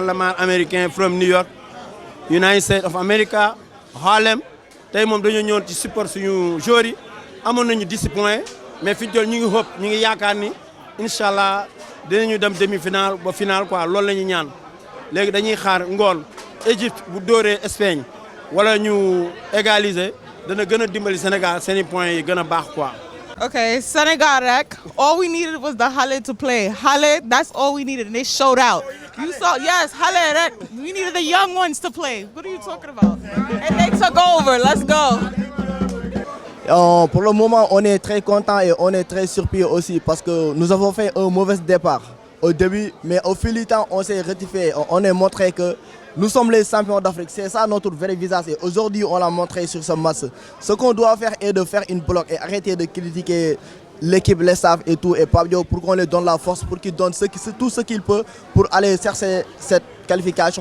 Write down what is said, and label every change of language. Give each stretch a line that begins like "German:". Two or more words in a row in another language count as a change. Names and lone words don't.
Wolof: la maar américain from New York United States of America Harlem tey moom dañoo ñëwoon ci support suñu joueurs yi amoon nañu 10 points mais fi ñu toll ñu ngi xëpp ñu ngi yaakaar ni
Arabic: إن شاء الله
Wolof: dinañu dem demi-finale ba finale quoi loolu la ñuy ñaan léegi dañuy xaar ngoon Égypte bu dóoree Espagne wala ñu égaliser dana gën a dimbali Sénégal seeni points yi gën a baax quoi.
English: Okay, Senegal rek. All we needed was the Halle to play. Halle, that's all we needed, and they showed out. You saw, yes, Halle rek. We needed the young ones to play. What are you talking about? And they took over. Let's go.
French: Pour le moment, on est très content et on est très surpris aussi parce que nous avons fait un mauvais départ au début, mais au fil du temps, on s'est rectifié. On a montré que nous sommes les champions d'Afrique. C'est ça notre vrai visage. Et aujourd'hui, on l'a montré sur ce match. Ce qu'on doit faire est de faire une bloc et arrêter de critiquer l'équipe, les staff et tout, et Pabio pour qu'on leur donne la force, pour qu'ils donnent tout ce qu'ils peuvent pour aller chercher cette qualification.